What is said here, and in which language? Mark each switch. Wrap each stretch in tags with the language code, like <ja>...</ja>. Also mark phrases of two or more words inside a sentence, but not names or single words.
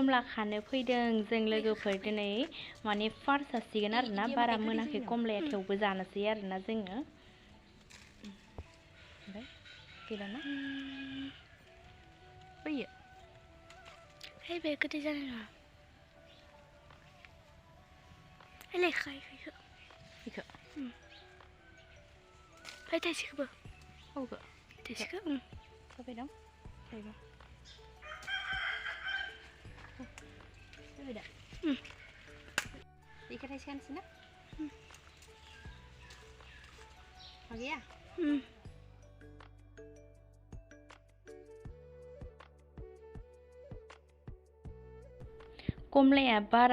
<brx>खानो फैदों जों लोगोफोर दिनै माने फार्स्ट जासिगोन आरोना बारा मोनाखै कमलाया थेवबो जानोसै आरोना जोङो ओमफ्राय गैलाना फैयो</brx> <de>Hey, wer könnte sein? Hey, lecker, ich</de> <brx>बेखौ</brx> <de>Hey, das ist gut.</de> <brx>औखौ</brx> <de>Das ist gut.</de> <brx>जाबाय दं जायोबा जाबाय दा बेखौ थाइसे गानसै ना मा गैया कमलाया बारा</brx>